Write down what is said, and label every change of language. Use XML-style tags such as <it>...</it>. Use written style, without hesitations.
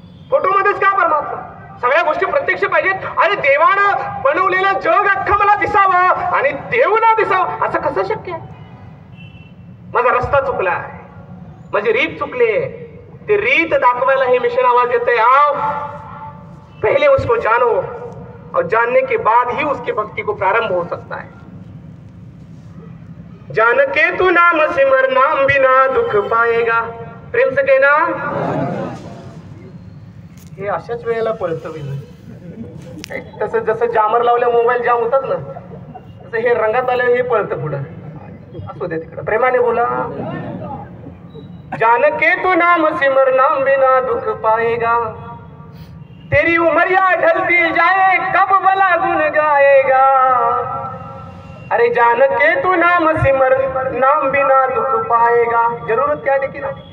<mr>फोटोमध्येच का परमात्मा? सगळ्या गोष्टी प्रत्यक्ष पाहिजेत. आणि देवानं बनवलेलं जग अख्खं मला दिसावं आणि देव ना दिसावं, असं कसं शक्य आहे? माझा रस्ता चुकला, माझी रीत चुकली, ते रीत दाखवायला हे मिशन आवाज येते.</mr> <hi>आओ पहले उसको जानो और जानने के बाद ही उसकी भक्ति को प्रारंभ हो सकता है. जान के तू नाम सिमर, नाम बिना दुख पाएगा. प्रेम से कहना.</hi> <mr>हे अशाच वेळेला पळतं तसं, जसं जामर लावल्या मोबाईल जाम होतात ना, तसं हे रंगात आलं हे पळतं पुढं. असू दे तिकडं, प्रेमाने बोला.</mr> <hi>जान के तू नाम सिमर, नाम बिना दुख पाएगा. तेरी उमरिया ढलती जाए, कब भला गुन गाएगा. अरे जान के तू नाम सिमर, नाम बिना दुख पाएगा. जरूरत क्या है लेकिन?</hi>